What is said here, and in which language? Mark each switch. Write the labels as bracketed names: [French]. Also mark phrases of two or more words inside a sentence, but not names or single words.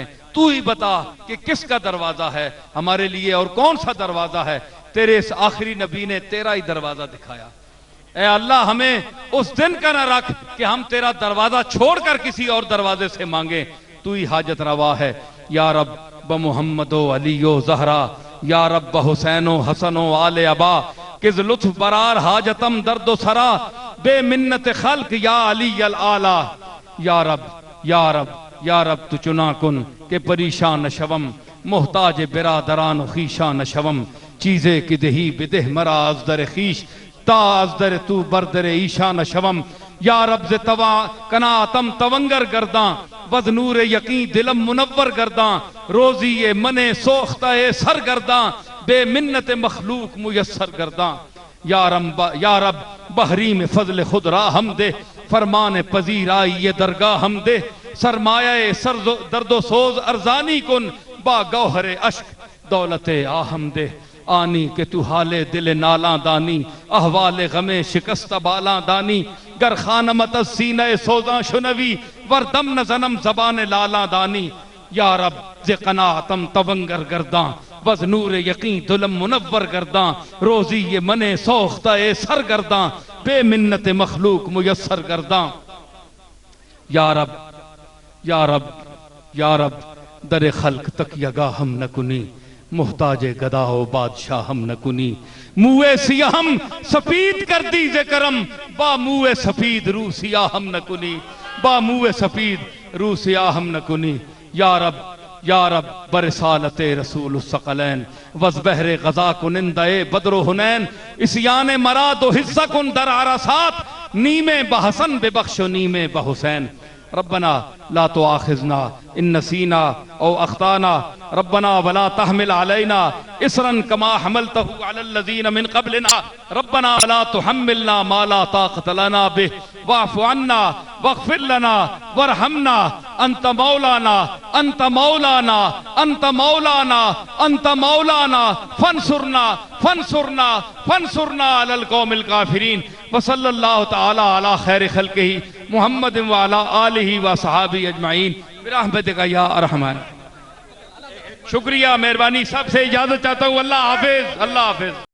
[Urdu] تو ہی بتا کہ کس کا دروازہ ہے ہمارے لیے اور کون سا دروازہ ہے؟ تیرے اس آخری نبی نے تیرا ہی دروازہ دکھایا۔ اے اللہ، ہمیں اس دن کا نہ رکھ کہ ہم تیرا دروازہ چھوڑ کر کسی اور دروازے سے مانگیں۔ تو ہی حاجت روا ہے۔ [Persian] یا رب بمحمد و علی و زہرا، یا رب بحسین و حسن و آل ابا، کز لطف برار حاجتم درد و سرا، بے منت خلق یا علی العالی۔ یا رب، یا رب، یا رب تو چنا کن کہ پریشان نشوم، محتاج برادران و خیشان نشوم، چیزے کی دہی بدہ مرا از در خیش، تا از در تو بردر ایشان نشوم۔ یا رب ز قناعتم تونگر گرداں، وز نور یقین دلم منور گرداں، روزی من سوختہ سرگرداں، بے منت مخلوق میسر گرداں۔ یا رب بحریم فضل خود را ہم دے، فرمان پذیر آئی یہ درگاہ ہم دے، سرمایہ درد و سوز ارزانی کن، با گوہر اشک دولت آہم دے۔ آنی کہ تو حال دل نالاں دانی، احوال غم شکست بالاں دانی، گر خانمت از سینہ سوزاں شنوی، وردم نزنم زبان لالاں دانی۔ یا رب ز قناعتم تونگر گرداں، وز نور یقین دلم منور گرداں، روزی یہ من سوختہ سرگرداں، بے منت مخلوق میسر گرداں۔ یا رب، یا رب، یا رب در خلق تک یگا ہم نہ کنی، محتاج گدا و بادشاہ ہم نہ کنی، موے سیاہم سفید کر دیز کرم، با موے سفید روح سیاہ ہم نہ کنی، با موے سفید روح سیاہ ہم نہ کنی۔ یا رب، یا رب برسالت رسول الثقلین، وز بحر غزا کنندے بدر و حنین، اسیان مراد و حصہ کن در عرصات، نیمے بحسن بے بخش و نیمے بحسین۔ [Arabic] ربنا لا تؤاخذنا ان نسینا او اخطانا، ربنا ولا تحمل علينا اسرا كما حملته على الذين من قبلنا، ربنا ولا تحملنا ما لا طاقة لنا به، واعف عنا واغفر لنا وارحمنا، انت مولانا، انت مولانا، انت مولانا، انت مولانا، فانصرنا فانصرنا فانصرنا على القوم الكافرين۔ وصلی اللہ تعالی علی خیر خلقہ محمد وعلی آلہ وصحابہ اجمعین برحمتک یا ارحم الراحمین۔ [Urdu] شکریہ، مہربانی، سب سے اجازت چاہتا ہوں۔ اللہ حافظ، اللہ حافظ۔